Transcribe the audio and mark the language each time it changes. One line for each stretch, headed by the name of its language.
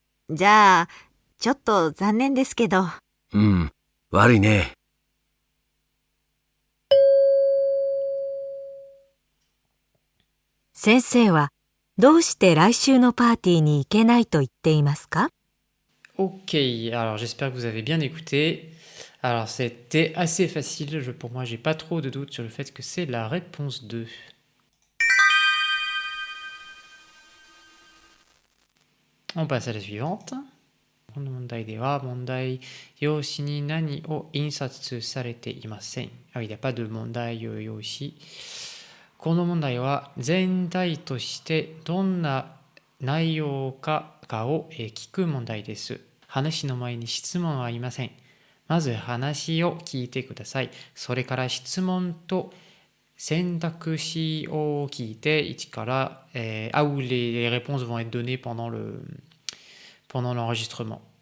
Japanese: じゃあ、ちょっと残念ですけど。悪いね。先生はどうして来週のパーティーに行けないと言っていますか？
French: Ok, alors j'espère que vous avez bien écouté. Alors c'était assez facile, pour moi j'ai pas trop de doutes sur le fait que c'est la réponse 2. On passe à la suivante.
Japanese: この問題では問題用紙に何を印刷されていません。
French: il n'y a pas de 問題用紙。
Japanese: この問題は全体としてどんな内容かを聞く問題です。話の前に質問はありません。まず話を聞いてください。それから質問と選択肢を聞いて1から、
French: où les réponses vont être données pendant l'enregistrement.